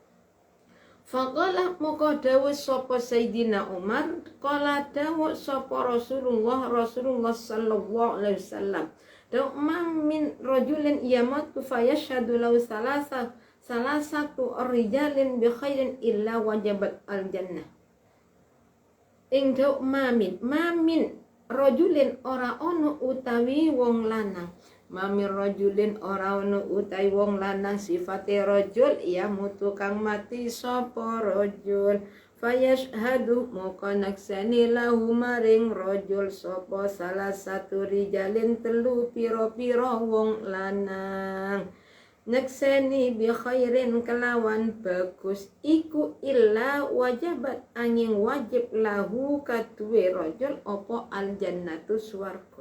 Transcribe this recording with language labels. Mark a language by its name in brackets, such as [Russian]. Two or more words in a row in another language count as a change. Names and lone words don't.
[Arabic] فقال [Javanese] muka dawuh sapa [Arabic] سيدنا Umar قال [Javanese] dawuh sapa [Arabic] رسول الله صلى الله عليه وسلم daw من رجل يموت فيشهد له ثلاثة رجال بخير إلا وجبت الجنة [Javanese] ing daw [Arabic] ما من رجل [Javanese] ora ono utawi wong lanang [Arabic] ما من رجل [Javanese] ora ono utai wong lanang sifate rajul ya mutu kang mati sapa rajul fayashhadu moko nakseni lahu maring rajul sapa salah satu rijalin telu pira-pira wong lanang nakseni bi khairin kelawan bagus iku [Arabic] إلا وجبت [Javanese] angin wajib lahu kaduwe rajul apa aljannatu swarga.